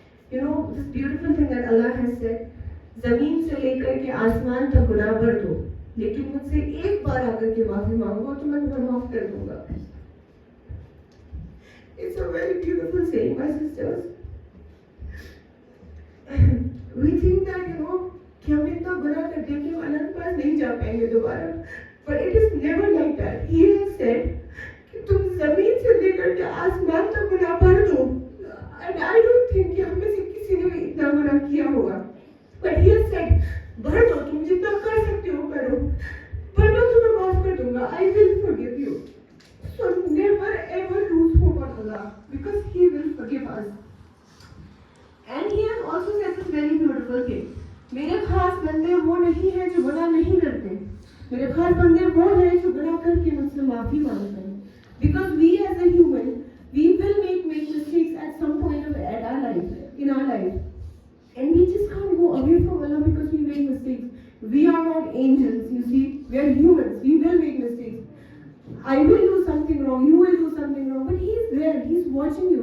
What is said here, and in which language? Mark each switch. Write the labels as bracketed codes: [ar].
[en] This beautiful thing that Allah has said, [hi] ज़मीन से लेकर के आसमान तक गुनाह भर दो, लेकिन मुझसे एक बार आकर के माफी मांगो तो मैं तुम्हें माफ कर दूंगा. [en] It's a very beautiful saying, my sisters. We think that [hi] कि हम इतना गुनाह कर दिया कि हम अल्लाह के पास नहीं जा पाएंगे दोबारा. [en] But it is never like that. He has said [hi] कि तुम जमीन से लेकर के आसमान तक गुनाह भर दो. [en] And I don't think [hi] कि हम में से किसी ने भी इतना गुनाह किया होगा. [en] But he has said [hi] भर दो, तुम जितना कर सकते हो करो, पर मैं तुम्हें माफ कर दूंगा. [en] I will forgive you. So never ever lose hope on Allah, because He will forgive us. And He has also said this very beautiful thing. [hi] मेरे खास बंदे वो नहीं हैं जो गुनाह नहीं करते. मेरे खास बंदे वो हैं जो गुनाह करके मुझसे माफी मांगते हैं. [en] Because we as a human, we will make mistakes at some point of in our life, and we just can't go away from Allah because we make mistakes. We are not angels, you see. We are humans. We will make mistakes. I will do something wrong. You will do something wrong. But He is there. He is watching you.